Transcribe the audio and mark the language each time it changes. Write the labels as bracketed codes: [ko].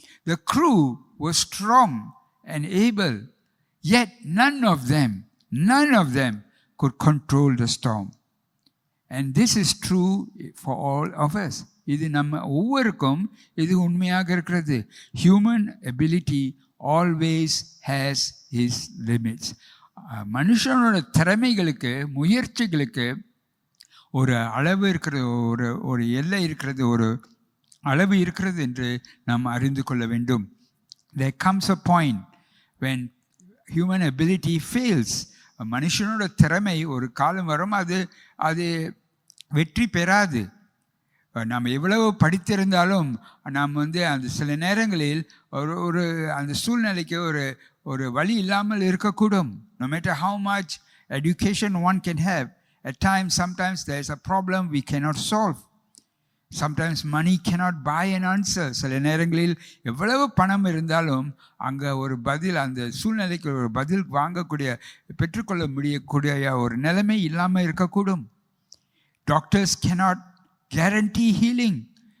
[en] The crew was strong and able, yet none of them could control the storm. And this is true for all of us. [ta] இது நம்ம ஒவ்வொருக்கும் இது உண்மையாக இருக்கிறது. [en] Human ability always has its limits. [ta] மனுஷனோட திறமைகளுக்கு, முயற்சிகளுக்கு ஒரு அளவு இருக்கிறது, ஒரு எல்லை இருக்கிறது, ஒரு அளவு இருக்கிறது என்று நாம் அறிந்து கொள்ள வேண்டும். [en] There comes a point when human ability fails. [ta] மனுஷனோட திறமை ஒரு காலம் வரும், அது வெற்றி பெறாது. நாம் எவ்வளவு படித்திருந்தாலும் நாம் அந்த சில நேரங்களில் ஒரு அந்த சூழ்நிலைக்கு ஒரு வழி இல்லாமல் இருக்கக்கூடும். [en] No matter how much education one can have, at times, sometimes there is a problem we cannot solve. Sometimes money cannot buy an answer. [ta] சில நேரங்களில் எவ்வளவு பணம் இருந்தாலும் அங்கே ஒரு பதில், அந்த சூழ்நிலைக்கு ஒரு பதில் பெற்றுக்கொள்ள முடியக்கூடிய ஒரு நிலைமை இல்லாமல் இருக்கக்கூடும். [en] Doctors cannot guarantee healing.